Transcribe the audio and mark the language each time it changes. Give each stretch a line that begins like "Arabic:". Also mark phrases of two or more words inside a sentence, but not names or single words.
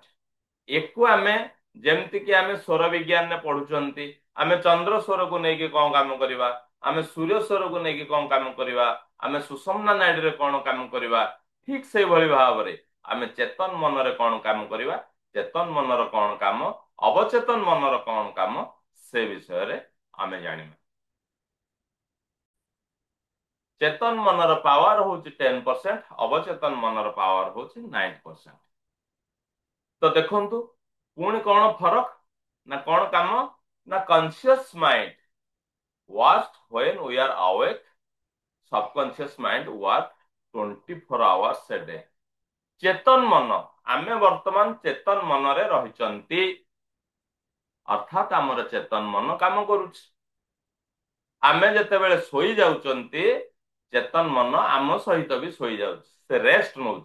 Odia: ଏକୁ ଆମେ ଯେମିତିକି ଆମେ ସ୍ୱର ବିଜ୍ଞାନରେ ପଢୁଛନ୍ତି, ଆମେ ଚନ୍ଦ୍ର ସ୍ୱରକୁ ନେଇକି କଣ କାମ କରିବା, ଆମେ ସୂର୍ଯ୍ୟ ସ୍ୱରକୁ ନେଇକି କଣ କାମ କରିବା, ଆମେ ସୁଷୁମ୍ନା ନାଡିରେ କଣ କାମ କରିବା, ଠିକ ସେଇଭଳି ଭାବରେ ଆମେ ଚେତନ ମନରେ କଣ କାମ କରିବା, ଚେତନ ମନର କଣ କାମ, ଅବଚେତନ ମନର କଣ କାମ, ସେ ବିଷୟରେ ଆମେ ଜାଣିବା। ଚେତନ ମନର ପାୱାର ହଉଛି 10%, ଅବଚେତନ ମନର ପାୱାର ହଉଛି 9%। ତ ଦେଖନ୍ତୁ ପୁଣି କଣ ଫରକ ନା କଣ କାମ ନା
English: conscious mind works when we are awake, subconscious mind work 24 hours a day।
Odia: ଚେତନ ମନ, ଆମେ ବର୍ତ୍ତମାନ ଚେତନ ମନରେ ରହିଛନ୍ତି, ଅର୍ଥାତ ଆମର ଚେତନ ମନ କାମ କରୁଛି। ଆମେ ଯେତେବେଳେ ଶୋଇ ଯାଉଛନ୍ତି, ଚେତନ ମନ ଆମ ସହିତ ବି ଶୋଇ ଯାଉଛି, ସେ ରେଷ୍ଟ ନଉଛି।